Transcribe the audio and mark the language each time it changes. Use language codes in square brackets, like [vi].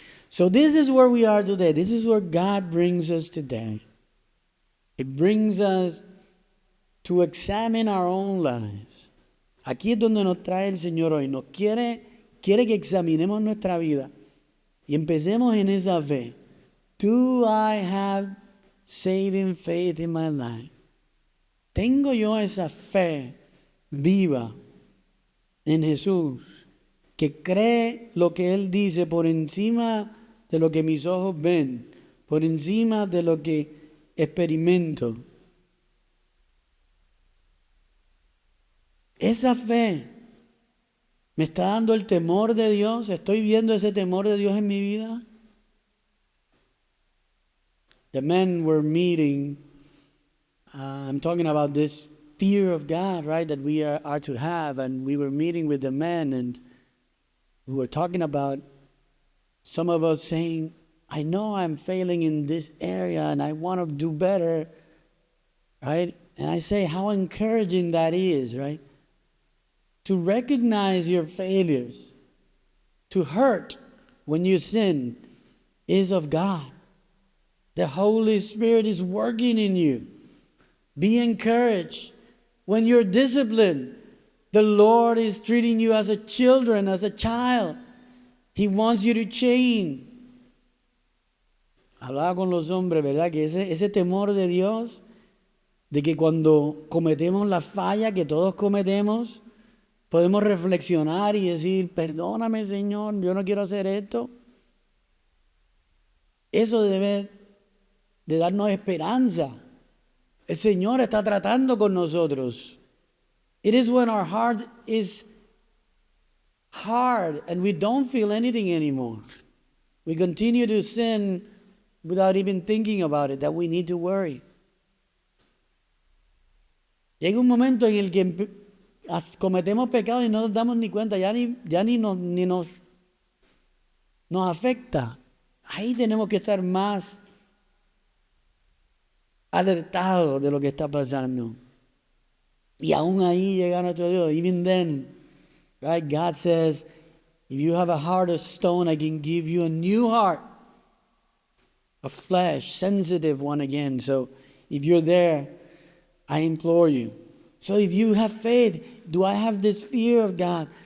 [en] So this is where we are today. This is where God brings us today. It brings us to examine our own lives. [es] Aquí es donde nos trae el Señor hoy. Nos quiere que examinemos nuestra vida y empecemos en esa fe. [en] Do I have saving faith in my life? [es] ¿Tengo yo esa fe viva en Jesús que cree lo que Él dice por encima de lo que mis ojos ven, por encima de lo que experimento? Esa fe me está dando el temor de Dios. ¿Estoy viendo ese temor de Dios en mi vida? [en] The men were meeting. I'm talking about this fear of God, right, that we are to have. And we were meeting with the men, and we were talking about some of us saying, I know I'm failing in this area and I want to do better, right? And I say how encouraging that is, right? To recognize your failures, to hurt when you sin, is of God. The Holy Spirit is working in you. Be encouraged. When you're disciplined, the Lord is treating you as a children, as a child. He wants you to change. [es] Hablaba con los hombres, ¿verdad? Que ese temor de Dios, de que cuando cometemos la falla que todos cometemos, podemos reflexionar y decir, perdóname, Señor, yo no quiero hacer esto. Eso debe de darnos esperanza. El Señor está tratando con nosotros. [en] It is when our heart is hard and we don't feel anything anymore. We continue to sin without even thinking about it, that we need to worry. [es] Llega un momento en el que cometemos pecados y no nos damos ni cuenta, ya ni nos afecta. Ahí tenemos que estar más alertados de lo que está pasando. Y aún ahí llega nuestro Dios. [en] Even then, right, God says, if you have a heart of stone, I can give you a new heart, a flesh, sensitive one again. So if you're there, I implore you. So if you have faith, do I have this fear of God?